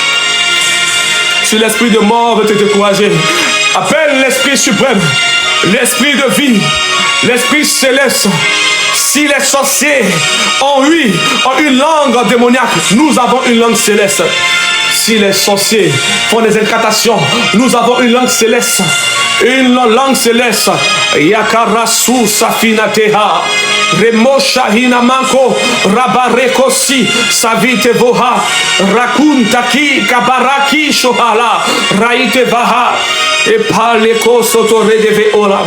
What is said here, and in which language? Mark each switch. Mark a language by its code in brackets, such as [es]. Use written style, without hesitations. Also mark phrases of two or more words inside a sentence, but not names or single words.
[fr] Si l'esprit de mort veut te décourager, appelle l'esprit suprême, l'esprit de vie, l'esprit céleste. Si les sorciers ont une langue démoniaque, nous avons une langue céleste. Si les sorciers font des incantations, nous avons une langue céleste. Une langue céleste. Yakarasu safinateha. Remosha hinamanko rabarekosi savite voha. Rakuntaki kabaraki shohala. Raite vaha. Et paleko sotoredeve olam.